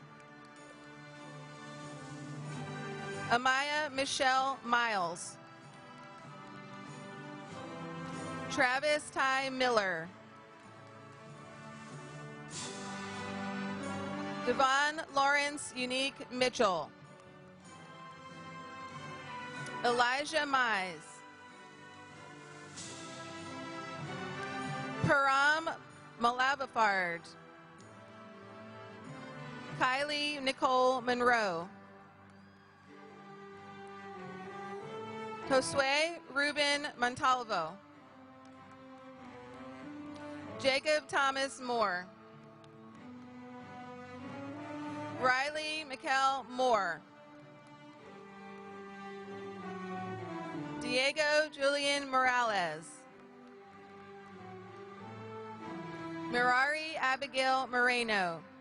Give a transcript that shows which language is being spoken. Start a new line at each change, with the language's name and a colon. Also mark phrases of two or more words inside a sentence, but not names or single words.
English: Amaya Michelle Miles. Travis Ty Miller. Devon Lawrence Unique Mitchell. Elijah Mize. Param Malavafard. Kylie Nicole Monroe. Josue Ruben Montalvo. Jacob Thomas Moore. Riley Mikkel Moore. Diego Julian Morales. Mirari Abigail Moreno.